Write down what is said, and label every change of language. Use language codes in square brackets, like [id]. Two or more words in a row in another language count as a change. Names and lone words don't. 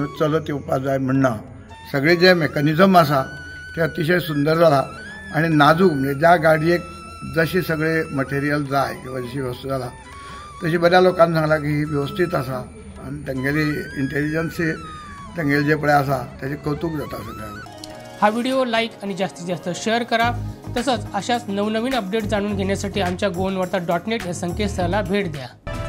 [kok] चलत येवपाक जाय म्हणना, सगळे जे मेकॅनिझम आसा ते अतिशय सुंदर जाला आणि नाजूक, म्हणजे ज्या गाडयेक जशी सगळे मटेरियल जाय किंवा जशी वस्तू जाला तशी बऱ्या लोकांनी सांगलां की ही व्यवस्थीत आसा आनी तेंगेली इंटेलिजन्सी तेंगेले जे पळय आसा तेजें कौतुक जाता सगळ्यांक. [mr] हा व्हिडिओ लाईक आणि जास्तीत जास्त शेअर करा. तसंच अशाच नवनवीन अपडेट जाणून घेण्यासाठी आमच्या goanvarta.net या संकेतस्थळाला भेट द्या.